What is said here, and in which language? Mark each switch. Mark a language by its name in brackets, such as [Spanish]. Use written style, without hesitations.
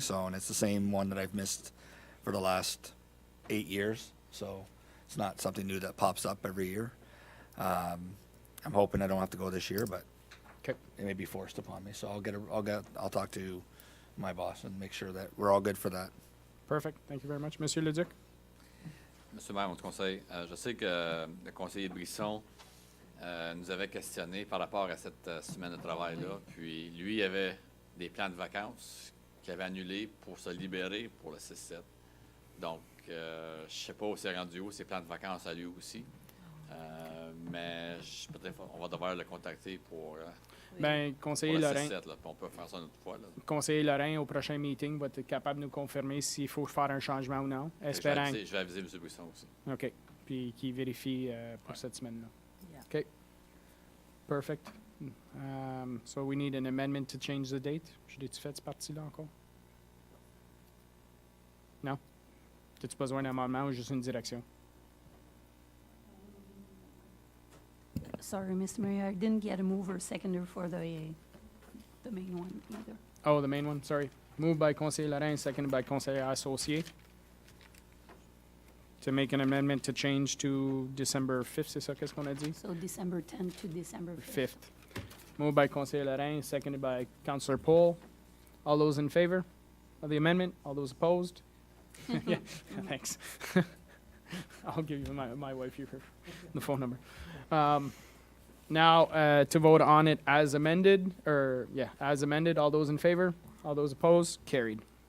[English] So, and it's the same one that I've missed for the last 8 years. So it's not something new that pops up every year. I'm hoping I don't have to go this year, but Okay. it may be forced upon me. So I'll talk to my boss and make sure that we're all good for that. Perfect. Thank you very much. Monsieur Leduc? [French] Monsieur le maire, votre conseil, je sais que le conseiller Brisson nous avait questionné par rapport à cette semaine de travail-là. Puis lui avait des plans de vacances qu'il avait annulés pour se libérer pour le 6-7. Donc, je ne sais pas où c'est rendu où, ses plans de vacances à lui aussi. Mais peut-être on va devoir le contacter pour Ben, pour conseiller le Lorrain, 6-7. Là, puis on peut faire ça une autre fois. Là. conseiller Lorrain, au prochain meeting, va être capable de nous confirmer s'il faut faire un changement ou non, espérant. Je vais aviser M. Brisson aussi. OK. Puis qui vérifie pour cette semaine-là. [English] Yeah. OK. Perfect. So we need an amendment to change the date. [French] J'ai-tu fait cette partie-là encore? Non? As-tu besoin d'un amendement ou juste une direction? [English] Sorry, Mr. Mayor, I didn't get a mover seconder for the main one either. Oh, the main one, sorry. Moved by conseiller Lorrain, seconded by conseiller Associé. To make an amendment to change to December 5th, [French] c'est ça qu'est-ce qu'on a dit? [English] So December 10th to December 5th. 5th. Moved by conseiller Lorrain, seconded by councillor Paul. All those in favor of the amendment? All those opposed? Yeah, thanks. I'll give you my wife here, the phone number. Now, to vote on it as amended, as amended, all those in favor? All those opposed? Carried.